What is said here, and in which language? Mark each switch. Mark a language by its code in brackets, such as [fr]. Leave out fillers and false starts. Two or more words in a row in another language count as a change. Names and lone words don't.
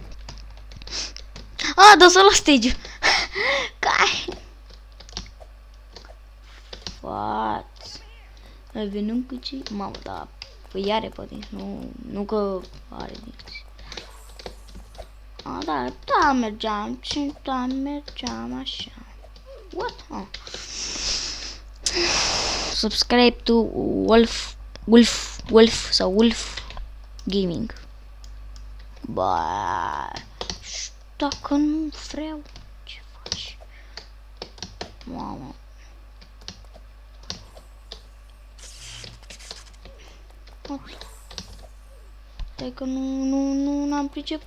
[ro] Dă să la stage. Cai. [en] What? [ro] Ai venit cu ce? Mamă, da. Păi are pe dinți, nu că are dinți. Da, mergeam așa. [en] What? Subscribe to Wolf sau Wolf Gaming. [ro] Dacă nu vreau, ce faci? Mamă. Stai că n-am priceput.